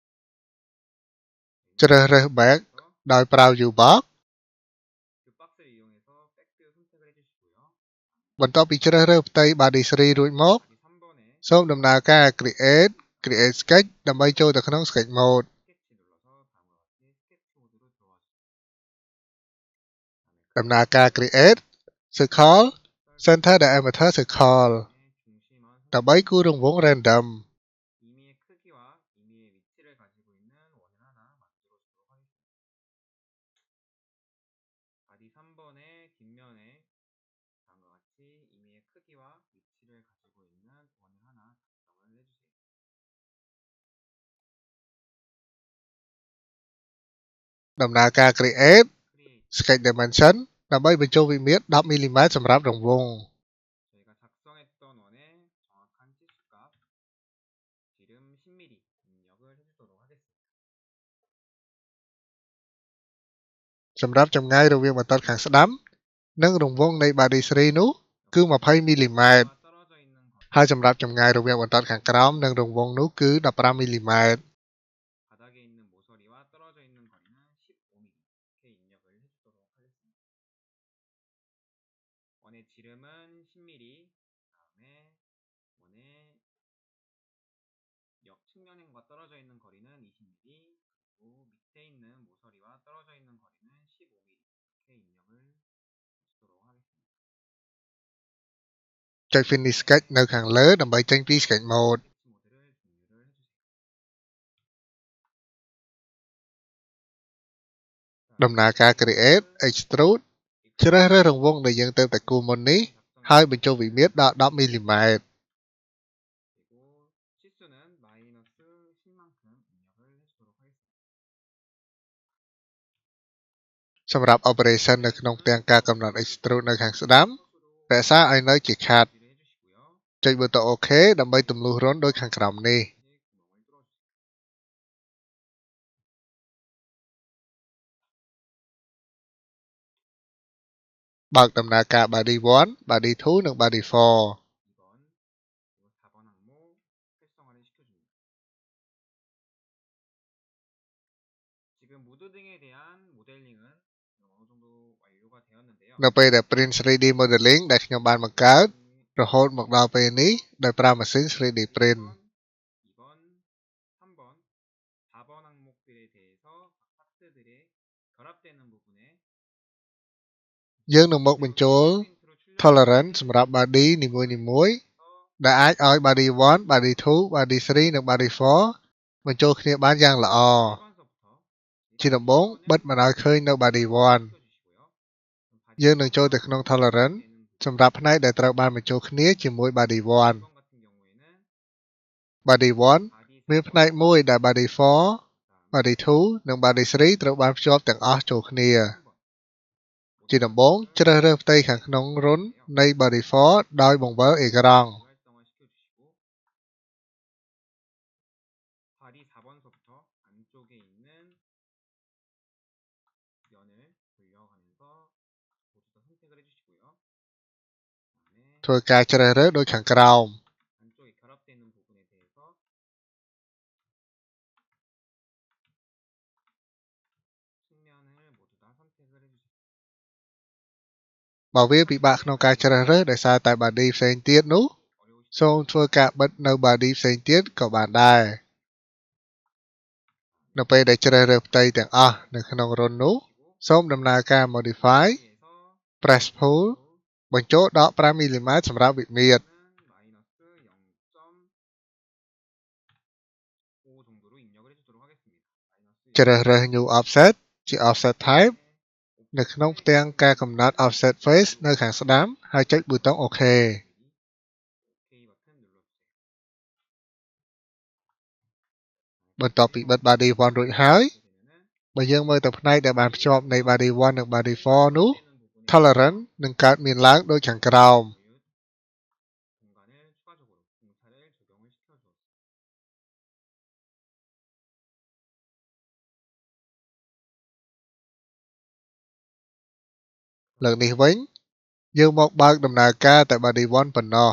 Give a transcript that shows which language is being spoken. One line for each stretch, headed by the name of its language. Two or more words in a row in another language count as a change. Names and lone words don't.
Khmer: ជ្រើសរើស Back ដោយប្រើ U-Box
Korean: 그 박스를 이용해서 백드 선택을 해주시고요.
Khmer: បន្ទាប់ពីជ្រើសរើសផ្ទៃ Body 3 រួចមក
Korean: 바디 3번에
Khmer: សូមដំណើរការ
English: Create Sketch
Khmer: ដើម្បីចូលទៅក្នុង
English: Sketch Mode
Korean: 스케치 눌러서 다음과 같이 스케치 모드로 들어와 주세요.
Khmer: ដំណើរការ
English: Create Circle Center Diameter Circle
Korean: 중심원
Khmer: ដើម្បីគូររង្វង់ Random
Korean: 임의의 크기와 임의의 위치를 가지고 있는 원을 하나 만들어 주도록 하겠습니다. 바디 3번의 뒷면에 다음과 같이 임의의 크기와 위치를 가지고 있는 원을 하나 작성을 해주세요.
Khmer: ដំណើរការ Create
Korean: 크리에이트
English: Sketch Dimension
Khmer: ដើម្បីបញ្ចូលវិមាត្រ 10 មីលីម៉ែត្រសម្រាប់រង្វង់
Korean: 저희가 작성했던 원의 정확한 치수값 지름 10mm 입력을 해주도록 하겠습니다.
Khmer: សម្រាប់ចម្ងាយរវាងបន្ទាត់ខាងស្ដាំនិងរង្វង់នៃ Body 3 នោះគឺ 20 មីលីម៉ែត្រ
Korean: 와 떨어져 있는 거리
Khmer: ហើយសម្រាប់ចម្ងាយរវាងបន្ទាត់ខាងក្រោមនិងរង្វង់នោះគឺ 15 មីលីម៉ែត្រ
Korean: 바닥에 있는 모서리와 떨어져 있는 거리는 15mm 이렇게 입력을 해주도록 하겠습니다. 원의 지름은 10mm 다음에 원의 옆 측면과 떨어져 있는 거리는 20mm 그리고 밑에 있는 모서리와 떨어져 있는 거리는 15mm 이렇게 입력을 해주도록 하겠습니다.
Khmer: ចុច
English: Finish Sketch
Khmer: នៅខាងលើដើម្បីចេញពី
English: Sketch Mode
Korean: 스케치 모드를 종료를 해주세요.
Khmer: ដំណើរការ
English: Create Extrude
Khmer: ជ្រើសរើសរង្វង់ដែលយើងទើបតែគូរមុននេះហើយបញ្ចូលវិមាត្រដល់ 10 មីលីម៉ែត្រ
Korean: 그리고 치수는 마이너스 10만큼 입력을 해주도록 하겠습니다.
Khmer: សម្រាប់ Operation នៅក្នុងផ្ទាំងការកំណត់ Extrude នៅខាងស្ដាំ
Korean: 컷으로
Khmer: រក្សាឲ្យនៅជាខាត់
Korean: 유지를 해주시고요.
Khmer: ចុចប៊ូតុង OK ដើម្បីទម្លុះរន្ធដូចខាងក្រោមនេះ
Korean: 구멍을 뚫어주세요.
Khmer: បើកដំណើរការ Body 1 Body 2 និង Body 4
Korean: 2번 그리고 4번 항목 활성화를 시켜줍니다. 지금 모드 등에 대한 모델링은 어느 정도 완료가 되었는데요.
Khmer: នៅពេលដែល
English: Print 3D Modeling
Khmer: ដែលខ្ញុំបានបង្កើតរហូតមកដល់ពេលនេះដោយប្រើម៉ាស៊ីន
English: 3D Print
Korean: 2번, 3번, 4번 항목들에 대해서 각 파트들의 결합되는 부분에
Khmer: យើងនឹងមកបញ្ចូល tolerance សម្រាប់ body នីមួយៗដែលអាចឲ្យ body 1, body 2, body 3 និង body 4បញ្ចូលគ្នាបានយ៉ាងល្អជាដំបូងបិទមិនឲ្យឃើញនៅ body 1យើងនឹងចូលទៅក្នុង tolerance សម្រាប់ផ្នែកដែលត្រូវបានបញ្ចូលគ្នាជាមួយ body 1 body 1 មានផ្នែកមួយដែល body 4, body 2 និង body 3ត្រូវបានភ្ជាប់ទាំងអស់ចូលគ្នាជាដំបូងជ្រើសរើសផ្ទៃខាងក្នុងរន្ធនៃ body 4ដោយបង្វិលអេក្រង់
Korean: 발이 4번서부터 안쪽에 있는 면을 돌려가면서 모두 다 선택을 해주시고요.
Khmer: ធ្វើការជ្រើសរើសដូចខាងក្រោម
Korean: 안쪽에 결합되는 부분에 대해서 측면을 모두 다 선택을 해주세요.
Khmer: បើវាពិបាកក្នុងការជ្រើសរើសដោយសារតែ body ផ្សេងទៀតនោះសូមធ្វើការបិទនៅ body ផ្សេងទៀតក៏បានដែរនៅពេលដែលជ្រើសរើសផ្ទៃទាំងអស់នៅក្នុងរន្ធនោះសូមដំណើរការ
English: modify press pull
Khmer: បញ្ចូលដក 5mm សម្រាប់វិមាត្រ
Korean: -0.5 정도로 입력을 해주도록 하겠습니다.
Khmer: ជ្រើសរើស
English: new offset
Khmer: ជា
English: offset type
Khmer: នៅក្នុងផ្ទាំងការកំណត់
English: offset face
Khmer: នៅខាងស្ដាំហើយចុចប៊ូតុង OK
Korean: OK 버튼 눌러주세요.
Khmer: បន្ទាប់ពីបិទ body 1 រួចហើយបើយើងមើលទៅផ្នែកដែលបានភ្ជាប់នៃ body 1 និង body 4 នោះ tolerance នឹងកើតមានឡើងដូចខាងក្រោម
Korean: 공간을 추가적으로 공차를 적용을 시켜주었습니다.
Khmer: លើកនេះវិញយើងមកបើកដំណើរការតែ body 1 ប៉ុណ្ណោះ